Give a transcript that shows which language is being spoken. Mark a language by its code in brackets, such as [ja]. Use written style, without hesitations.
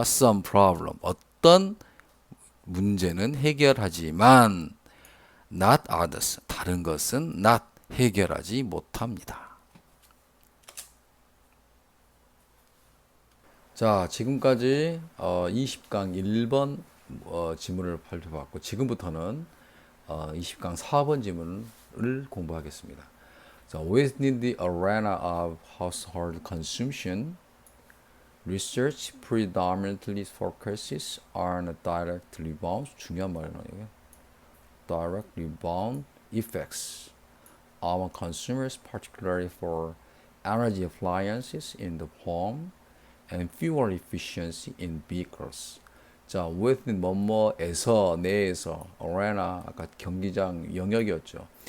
[ko] some problem 어떤 문제는 해결하지만 [en] not others [ko] 다른 것은 not 해결하지 못합니다. 자, 지금까지 20강 1번 지문을 살펴봤고 지금부터는 20강 4번 지문을 공부하겠습니다. [en] 자, within the arena of household consumption, research predominantly focuses on direct rebound, [ko] 중요한 말이에요. 이게. [en] direct rebound effects on consumers, particularly for energy appliances in the home and fuel efficiency in vehicles. [ko] 자, within 뭐뭐에서 내에서 arena 아까 경기장 영역이었죠.